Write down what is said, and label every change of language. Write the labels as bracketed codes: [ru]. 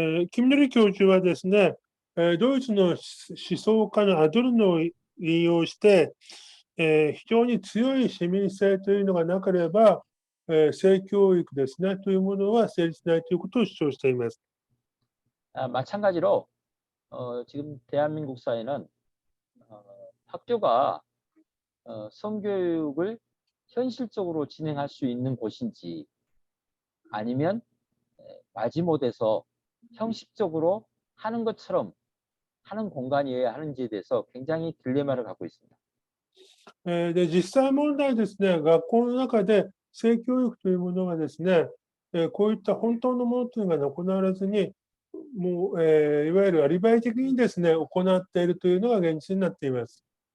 [ja] キム・ヌリ教授はですね、ドイツの思想家のアドルノを引用して、非常に強い市民性というのがなければ、性教育ですね、というものは成立しないということを主張しています。 [ko] 마찬가지로 지금 대한민국 사회는 학교가 성교육을 현실적으로 진행할 수 있는 곳인지 아니면 마지못해서 형식적으로 하는 것처럼 하는 공간이어야 하는지에 대해서 굉장히 딜레마를 갖고 있습니다. [ja] で、実際問題ですね、学校の中で性教育というものがですね、こういった本当のものというのが行われずに、もう、いわゆるアリバイ的にですね、行っているというのが現実になっています。